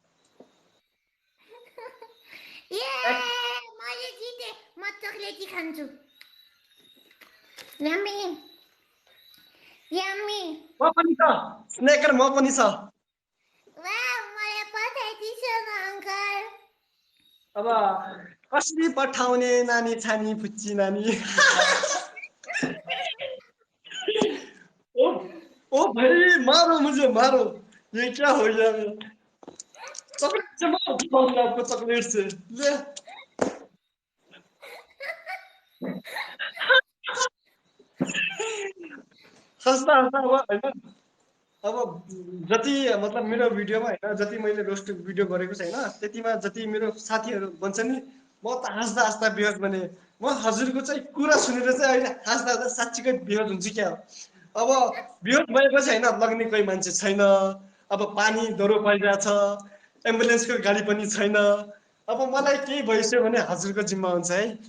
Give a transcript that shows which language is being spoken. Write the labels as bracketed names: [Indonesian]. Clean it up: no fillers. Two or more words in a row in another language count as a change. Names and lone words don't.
[Nepali] मैले जिते म चक्लेटी खान्छु [English] yummy yummy [Nepali] म पनि छ स्नेकर म पनि छ वाह मलाई पठाइदिनु न अङ्कल अब कसरी पठाउने नानी छानी फुच्ची नानी ओ ओ [Hindi] भाई मारो मुझे मारो ये क्या हो गया चॉकलेट से मारो दिखाऊंगा आपको चॉकलेट से ले [Nepali] हँस्दा हँस्दा अब होइन अब जति मतलब मेरो भिडियोमा होइन जति मैले [English] roast video [Nepali] गरेको छैन त्यतिमा जति मेरो साथीहरू भन्छ नि म त हाँस्दा हाँस्दा बेहोस बने म हजुरको चाहिँ कुरा सुनेर चाहिँ अहिले हाँस्दा हाँस्दा साँच्चीकै बेहोस हुन्छु क्या अब बेहोस भएपछि होइन लग्ने कोही मान्छे छैन अब पानी दह्रो परिरहेछ एम्बुलेन्सको गाडी पनि छैन अब मलाई केही भइसक्यो भने हजुरको जिम्मा हुन्छ है